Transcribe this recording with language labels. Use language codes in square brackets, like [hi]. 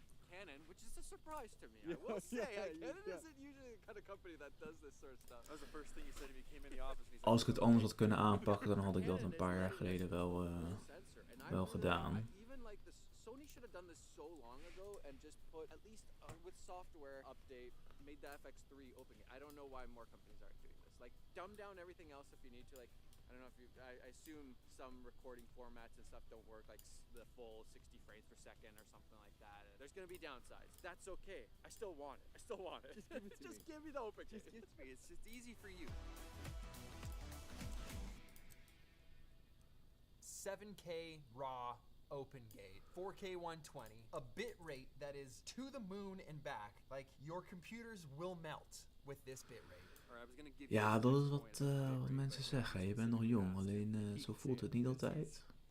[en] Canon, which is a surprise to me. I will say, Canon isn't usually the kind of company that does this sort of stuff. That was the first thing you said to me. Came in the office. [nl] Als ik het anders had kunnen aanpakken, dan had ik dat een paar jaar geleden wel gedaan. [en] Even like the Sony should have done this so long ago and just put at least with software update made the FX3 open. I don't know why more companies aren't doing this. Like dumb down everything else if you need to. Like I don't know if you. I assume some recording formats and stuff don't work, like the full 60 frames per second or something like that. There's gonna be downsides. That's okay. I still want it. Just give it to me. Just give me the open. Just give it to me. It's just easy for you. 7K raw OpenGate, 4K 120, a bit rate that is to the moon and back. Like your computers will melt with this bit rate. [nl] Ja, dat is wat mensen zeggen. Je bent nog jong, alleen zo voelt het niet altijd.